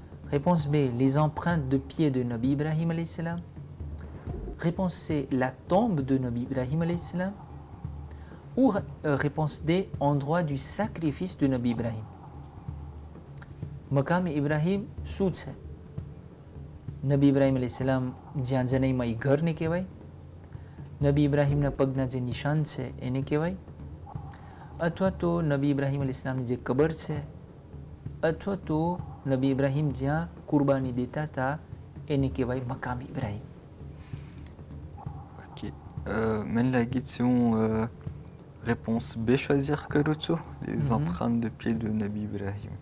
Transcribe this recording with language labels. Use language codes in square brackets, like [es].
[fr] Réponse B. Les empreintes de pieds de Nabi Ibrahim alayhi salam. Réponse C. La tombe de Nabi Ibrahim alayhi salam. Ou réponse D. Endroit du sacrifice de Nabi Ibrahim. [gu] Maqam Ibrahim શું છે? નબી ઇબ્રાહિમ અલૈહિસ્સલામ જ્યાં જનૈમાં એ ઘરને કહેવાય, નબી ઇબ્રાહિમના પગના જે નિશાન છે એને કહેવાય, અથવા તો નબી ઇબ્રાહિમ અલૈહિસ્સલામની જે કબર છે, અથવા તો નબી ઇબ્રાહિમ જ્યાં કુરબાની દેતા હતા એને કહેવાય મકામ Ibrahim. [fr] Ok. Mène la question réponse B, choisir que l'autre, les empreintes de pied de Nabi Ibrahim.